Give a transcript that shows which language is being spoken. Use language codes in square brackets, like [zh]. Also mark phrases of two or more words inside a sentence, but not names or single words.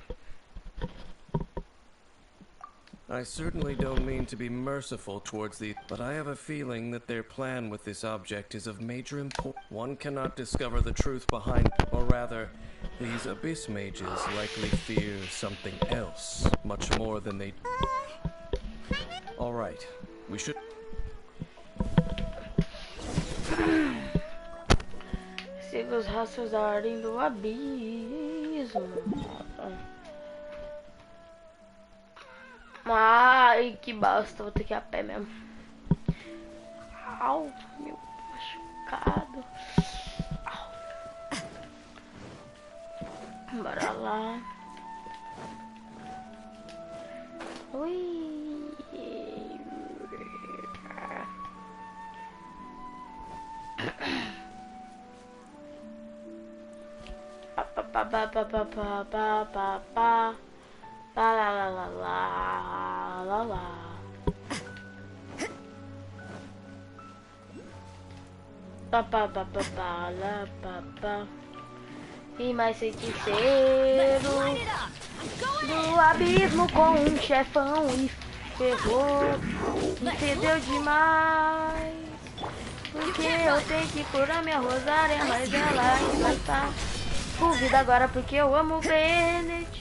[en] I certainly don't mean to be merciful towards the, but I have a feeling that their plan with this object is of major importance. One cannot discover the truth behind, or rather, these Abyss mages likely fear something else, much more than they... All right, we should... [pt] Siga os rastros da ordem do abismo. Ai, que bosta, vou ter que ir a pé mesmo. Au, meu machucado. Au. Bora lá. Ui. Pa pa pa pa pa pa pa pa pa. La la la la la la la. Pa pa pa pa pa la pa pa. E mais feiticeiro do abismo com um chefão e ferrou. Me fedeu demais. Porque eu tenho que curar minha rosária, mas ela ainda tá full vida agora porque eu amo o Bennett.